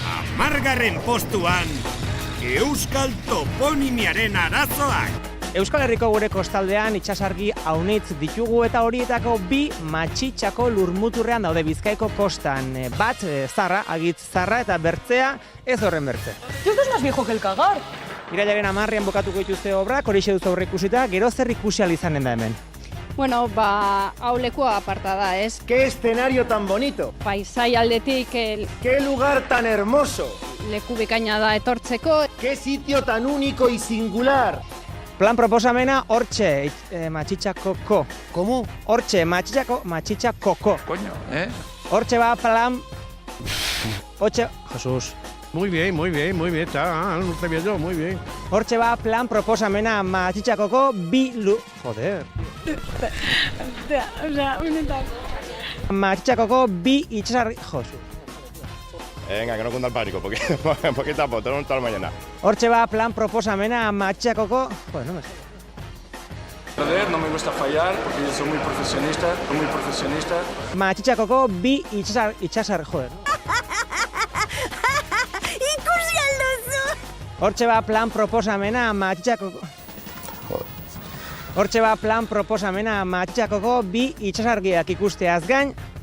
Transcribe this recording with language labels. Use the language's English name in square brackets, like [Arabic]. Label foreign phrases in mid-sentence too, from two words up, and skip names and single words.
[Basque] Amargarren postuan, Euskal toponimiaren arazoak. Euskal Herriko gure kostaldean itsasargi aunitz ditugu eta horietako bi Matxitxako lurmuturrean daude Bizkaiko kostan. Bat zarra, agitz zarra eta bertzea ez horren bertze. [Spanish] Esto es más viejo que el cagar. [Basque] Irailaren 10ean bukatuko dituzte obrak, horixe duzu aurre ikusita, gero zer ikusi ahal izanen da hemen. Bueno, hau lekua aparta da, ez? [Spanish] ¡Qué escenario tan bonito! [Basque] Paisai aldetik [Spanish] ¡Qué lugar tan hermoso! [Basque] leku bikaina da etortzeko. [Spanish] ¡Qué sitio tan único y singular! [Basque] Plan proposamena hortxe, Matxitxakoko. ¿Cómo? Hortxe, Matxitxakoko. Coño, Hortxe ba plan... Hortxe... Jesus. [Spanish] Muy bien, está, no estoy viendo, muy bien. [Basque] Hortxe ba plan proposamena Matxitxakoko bi Joder. [Spanish] O sea, benetan. [Basque] Matxitxakoko bi itsasargi... Jesus. [Spanish] Venga, que no cunda el pánico, porque tapo, tenemos toda la mañana. [Basque] Hortxe ba plan proposamena Matxitxakoko... [Spanish] Joder, no me sale. Joder, no me gusta fallar porque yo soy muy profesionista. [Basque] Matxitxakoko bi itsasar... Joder. Ikusi alduzu! Hortxe ba plan proposamena Matxitxakoko... Hortxe ba plan proposamena Matxitxakoko bi itsasargiak ikusteaz gain...